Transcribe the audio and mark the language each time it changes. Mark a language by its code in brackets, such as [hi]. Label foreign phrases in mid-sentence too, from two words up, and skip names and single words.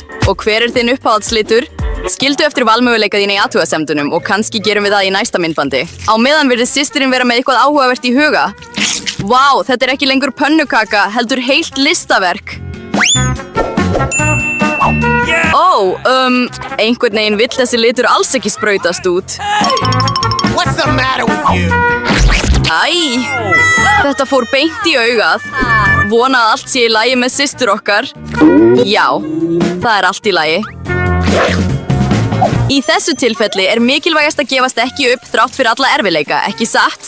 [is] Og hver er þinn uppáhaldslitur? Skildu eftir valmöguleika þín í athugasemdunum og kannski gerum við það í næsta myndbandi. Á meðan virðist systirinn vera með eitthvað áhugavert í huga. Vá, þetta er ekki lengur pönnukaka, heldur heilt listaverk. Ó, einhvern veginn vill þessi litur alls ekki sprautast út. [en] What's the matter with you? [is] Æ, þetta fór beint í augað. Vona að allt sé í lagi með systur okkar. Já, það er allt í lagi. Í þessu tilfelli er mikilvægast að gefast ekki upp þrátt fyrir alla erfiðleika, ekki satt?